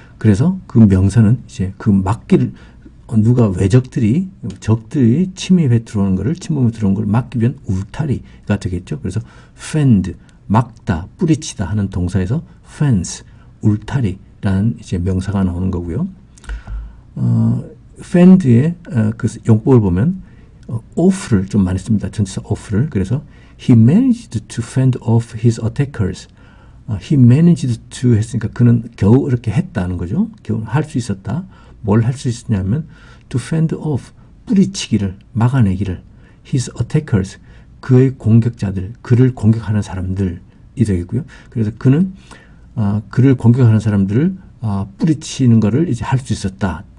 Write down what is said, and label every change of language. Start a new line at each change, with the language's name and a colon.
Korean: 그래서 그 명사는 이제 그 막기를 누가 적들이 침입해 들어오는 거를, 침범해 들어오는 걸 막기 위한 울타리가 되겠죠. 그래서 fend, 막다, 뿌리치다 하는 동사에서 fence, 울타리라는 이제 명사가 나오는 거고요. fend의 그 용법을 보면 off를 좀 많이 씁니다. 전치사 off를. 그래서
English: he managed to fend off his attackers. he managed to
Korean: 했으니까 그는 겨우 이렇게 했다는 거죠. 겨우 할 수 있었다. 뭘 할 수 있었냐면
English: to fend off,
Korean: 뿌리치기를, 막아내기를,
English: his attackers,
Korean: 그의 공격자들, 그를 공격하는 사람들이 되겠고요. 그래서 그는 그를 공격하는 사람들을 뿌리치는 것을 이제 할 수 있었다.